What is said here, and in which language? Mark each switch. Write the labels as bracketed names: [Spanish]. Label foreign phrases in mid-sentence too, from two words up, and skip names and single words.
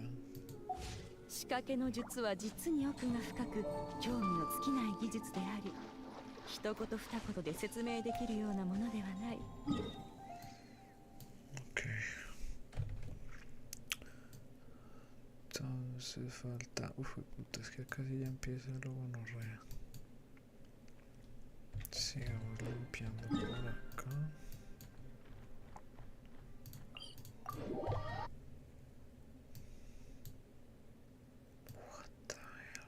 [Japanese] 仕掛けの術は実に奥が深く、興味の尽きない技術であり、一言二言で説明できるようなものではない。 [Spanish] Ok. Entonces falta. Uf, puta, es que casi ya empieza lo gonorrea. Sigamos limpiando por acá. [English] What the hell?